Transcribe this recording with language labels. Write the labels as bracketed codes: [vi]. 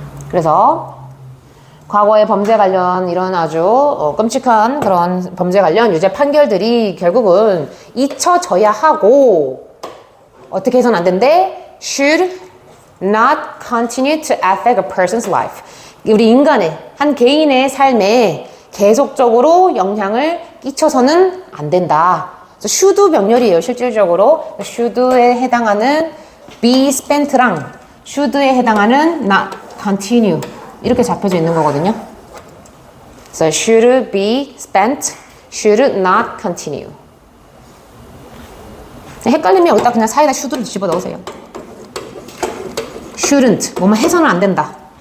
[ko] 그래서 과거의 범죄 관련 이런 아주 끔찍한 그런 범죄 관련 유죄 판결들이 결국은 잊혀져야 하고 어떻게 해서는 안 된대? [en] Should not continue to affect a person's life. [ko] 우리 인간의 한 개인의 삶에 계속적으로 영향을 끼쳐서는 안 된다. should 병렬이에요. 실질적으로 should에 해당하는 be spent랑 should에 해당하는 not continue 이렇게 잡혀져 있는 거거든요. [en] So should be spent, should not continue. [ko] 헷갈리면 여기다 그냥 사이다 should를 집어 넣으세요. shouldn't, 뭐뭐 해서는 안 된다.